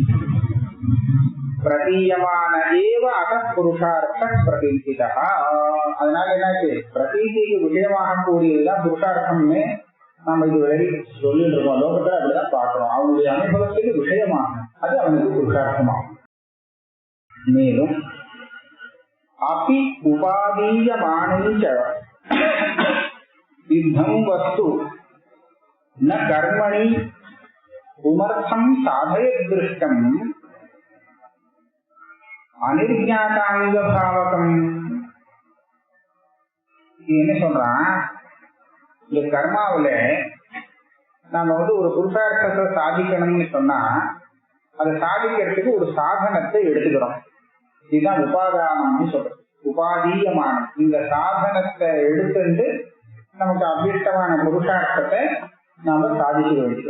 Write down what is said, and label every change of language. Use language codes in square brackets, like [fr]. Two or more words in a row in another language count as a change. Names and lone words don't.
[sa] प्रतीयमान एव अथ पुरुषार्थ प्रतीचिता. [ta] அதனால என்னாச்சு? பிரதீதிக்கு விஷயமாக கூடியதுதான் புருஷார்த்தம்னு நம்ம இது வரை சொல்லிட்டு இருக்கோம். லோகத்துல அப்படிதான் பாக்குறோம். அவனுடைய அனுபவத்துக்கு விஷயமாக அது அவனுக்கு புருஷார்த்தமாகும். [sa] மேலும் अपि उपादीयमानञ्च सिद्धं वस्तु न कर्मणि पुमर्थं साधयदृष्टं अनिर्ज्ञातांगभावकम्. [ta] என்ன சொல்றான், இந்த கர்மாவில நாம ஒரு புருஷார்த்தத்தை சாதிக்கணும்னு சொன்னா அதை சாதிக்கிறதுக்கு ஒரு சாதனத்தை எடுத்துக்கிறோம். இதுதான் உபாதானம்னு சொல்றது. உபாதீயமானம், இந்த சாதனத்தை எடுத்துட்டு நமக்கு அபிஷ்டமான புருஷார்த்தத்தை நாம சாதிக்க வேண்டியது.